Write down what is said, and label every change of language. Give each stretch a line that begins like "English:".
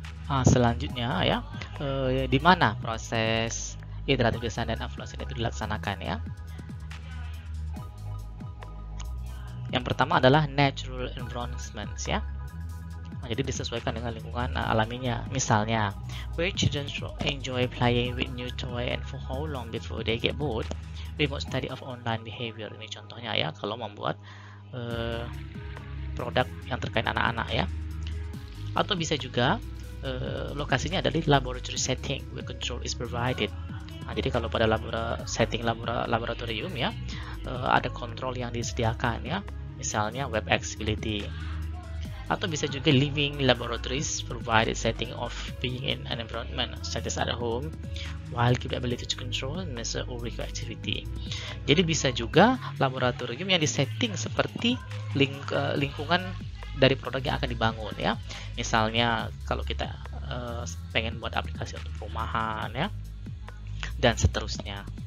Indonesian: Nah, selanjutnya ya, di mana proses iteratif design dan evolution itu dilaksanakan ya. Yang pertama adalah natural environments ya. Nah, jadi disesuaikan dengan lingkungan alaminya. Misalnya,
English: where children enjoy playing with new toy and for how long before they get bored. Remote study of online behavior.
Indonesian: Ini contohnya ya, kalau membuat produk yang terkait anak-anak ya. Atau bisa juga lokasinya ada di laboratory setting
English: where control is provided.
Indonesian: Nah, jadi kalau pada setting laboratorium ya, ada kontrol yang disediakan ya, misalnya web accessibility. Atau bisa juga
English: living laboratories provided setting of being in an environment such as at home while give ability to control measure or record activity.
Indonesian: Jadi bisa juga laboratorium yang disetting seperti lingkungan dari produk yang akan dibangun ya. Misalnya kalau kita pengen buat aplikasi untuk perumahan ya, dan seterusnya.